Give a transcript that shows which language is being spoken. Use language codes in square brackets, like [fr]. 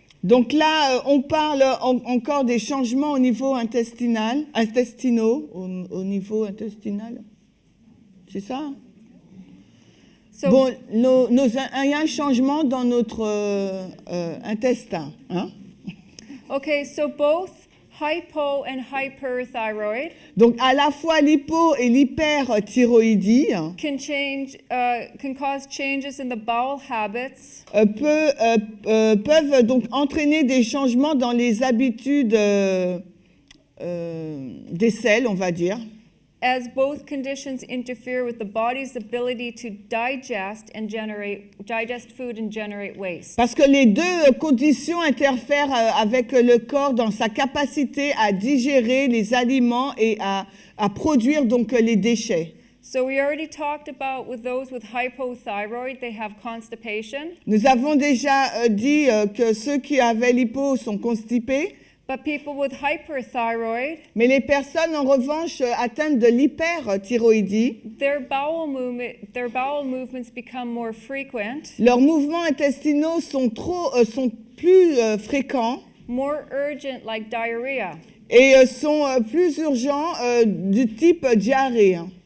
[fr] Donc là, on parle encore des changements au niveau intestinaux, au niveau intestinal. C'est ça? [en] So, [fr] Bon, il y a un changement dans notre intestin. Hein? [en] okay, so both hypo and hyperthyroid [fr] Donc, à la fois l'hypo et l'hyperthyroïdie [en] can cause changes in the bowel habits [fr] peuvent donc entraîner des changements dans les habitudes des selles, on va dire. [en] as both conditions interfere with the body's ability to digest food and generate waste. [fr] Parce que les deux conditions interfèrent avec le corps dans sa capacité à digérer les aliments et à produire donc les déchets. [en] So we already talked about with those with hypothyroid, they have constipation. [fr] Nous avons déjà dit que ceux qui avaient l'hypo sont constipés, [en] But people with hyperthyroid, [fr] mais les personnes en revanche atteintes de l'hyperthyroïdie, [en] their bowel movements become more frequent, [fr] leurs mouvements intestinaux sont plus fréquents [en] more urgent like diarrhea, [fr] et sont plus urgents du type diarrhée.